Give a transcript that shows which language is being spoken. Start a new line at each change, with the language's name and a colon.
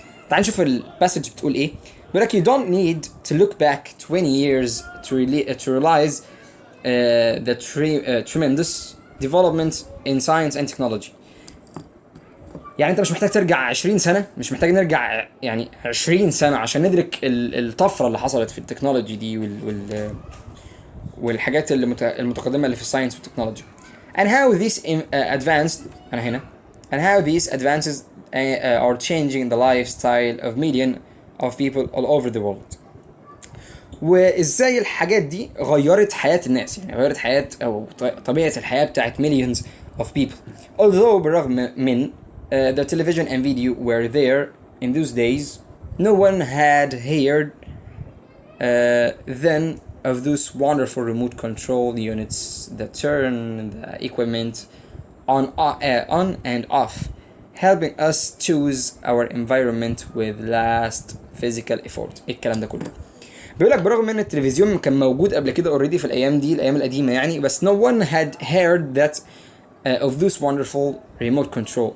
Arabic: تعال نشوف الباسج بتقول ايه. بيقول لك
English: you don't need to look back 20 years to realize tremendous development in science and technology.
Arabic: يعني انت مش محتاج ترجع 20 سنة، مش محتاج نرجع يعني 20 سنة عشان ندرك الطفرة اللي حصلت في التكنولوجي دي والحاجات المتقدمة اللي في الساينس والتكنولوجي.
English: And how these advanced
Arabic: أنا هنا
English: and how these advances are changing the lifestyle of millions of people all over the world.
Arabic: وازاي الحاجات دي غيرت حياة الناس، يعني غيرت حياة او طبيعة الحياة بتاعت
English: millions of people. Although
Arabic: بالرغم من
English: the television and video were there in those days, no one had heard then of those wonderful remote control units that turn the equipment on and off, helping us choose our environment with last physical effort.
Arabic: الكلام ده كله بيقول لك برغم ان التلفزيون كان موجود قبل كده اوريدي في الايام دي، الايام القديمه يعني، بس
English: no one had heard that of this wonderful remote control.